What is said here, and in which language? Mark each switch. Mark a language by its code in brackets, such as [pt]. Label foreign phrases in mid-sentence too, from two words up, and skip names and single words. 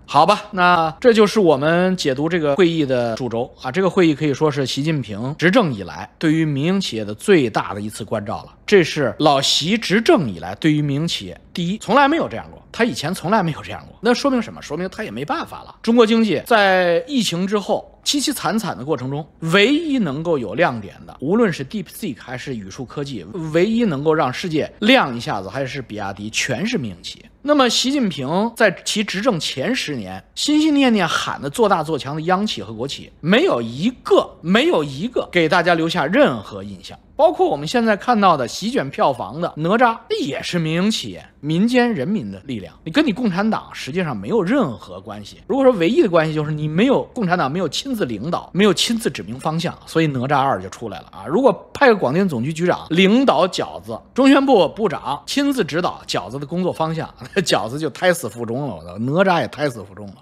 [zh] 好吧，那這就是我們解讀這個會議的主軸啊。這個會議可以說是習近平執政以來對於民營企業的最大的一次關照了。了。這是老習執政以來對於民营企業，第一，從來沒有這樣過，他以前從來沒有這樣過。那說明什麼？說明他也沒辦法了。中國經濟在疫情之後凄凄慘慘的過程中，唯一能夠有亮點的，無論是 DeepSeek 還是语数科技，唯一能夠讓世界亮一下子还是比亞迪，全是民营企業。那麼習近平在其執政前10年，心心念念喊的做大做強的央企和国企，没有一个給大家留下任何印象。包括我們現在看到的席捲票房的哪吒，也是民營企業，民間人民的力量，你跟你共產黨實際上沒有任何關係。如果說唯一的關係就是你沒有共產黨沒有親自領導，沒有親自指明方向，所以哪吒2就出來了啊。如果派個廣電總局局長領導餃子，中宣部部長親自指導餃子的工作方向，餃子就胎死腹中了，哪吒也胎死腹中了。